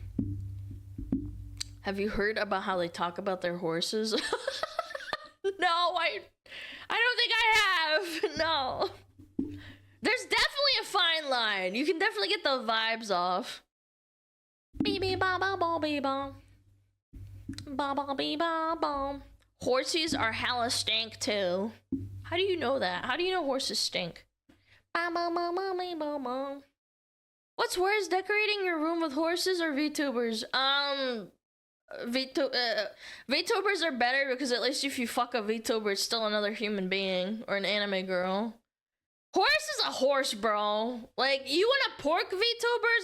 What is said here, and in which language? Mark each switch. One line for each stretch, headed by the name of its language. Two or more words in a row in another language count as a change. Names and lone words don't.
English: Have you heard about how they talk about their horses? No, I don't think I have. No. There's definitely a fine line. You can definitely get the vibes off. Beep ba ba ba beep ba. Ba ba beep ba ba. Horses are hella stink too. How do you know that? How do you know horses stink? Ba ba ba ba beep ba ba. What's worse, decorating your room with horses or VTubers? VTubers are better because at least if you fuck a VTuber, it's still another human being or an anime girl. Horse is a horse, bro. Like, you wanna pork VTubers?